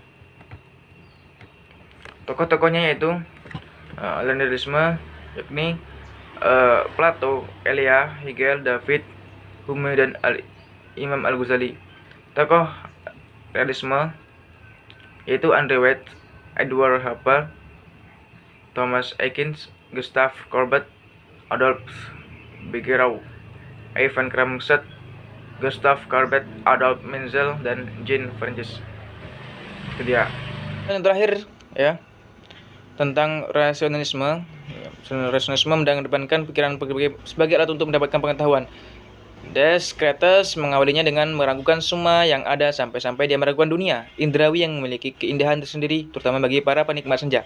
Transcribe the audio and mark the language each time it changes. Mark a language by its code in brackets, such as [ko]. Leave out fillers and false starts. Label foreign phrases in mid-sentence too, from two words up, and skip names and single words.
[id] Tokoh-tokohnya yaitu aliran idealisme, yakni Plato, Elia, Hegel, David Hume, dan Imam Al-Ghazali. Tokoh realisme yaitu Andre Waite, Edward Hopper, Thomas Atkins, Gustav Courbet, Adolf Biguereau, Ivan Kramsat, Gustav Courbet, Adolf Menzel, dan Jean Francis. Itu dia. Dan yang terakhir ya, tentang rasionalisme. Rasionalisme mengedepankan pikiran sebagai alat untuk mendapatkan pengetahuan. Descartes mengawalinya dengan meragukan semua yang ada sampai dia meragukan dunia indrawi yang memiliki keindahan tersendiri, terutama bagi para penikmat senja.